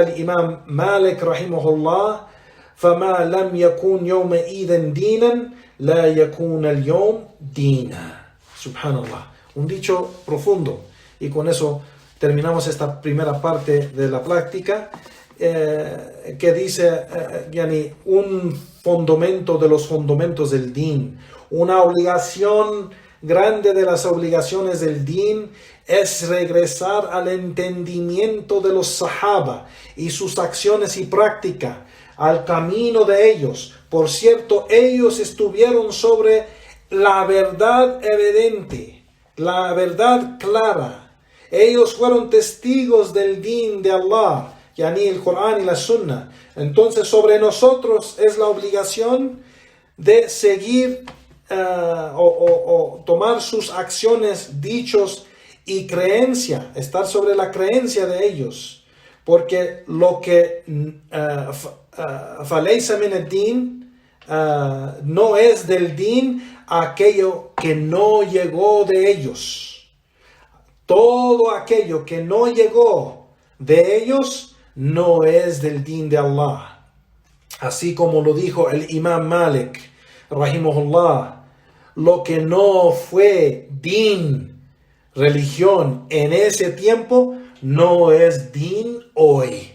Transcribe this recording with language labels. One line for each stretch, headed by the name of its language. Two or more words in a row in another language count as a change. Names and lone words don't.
Arabic: الإمام مالك رحمه الله فما لم يكن يومئذ دينا لا يكون اليوم دينا. Subhanallah.
Spanish: Un dicho profundo. Y con eso terminamos esta primera parte de la práctica, que dice yani, un fundamento de los fundamentos del din, una obligación grande de las obligaciones del din es regresar al entendimiento de los sahaba y sus acciones y práctica, al camino de ellos. Por cierto, ellos estuvieron sobre la verdad evidente, la verdad clara. Ellos fueron testigos del din de Allah, yani el Corán y la Sunna. Entonces sobre nosotros es la obligación de seguir o tomar sus acciones, dichos y creencia, estar sobre la creencia de ellos, porque lo que
Arabic: فليس من الدين
Spanish: no es del din aquello que no llegó de ellos. Todo aquello que no llegó de ellos no es del din de Allah. Así como lo dijo el Imam Malik, rahimahullah, lo que no fue din, religión en ese tiempo, no es din hoy.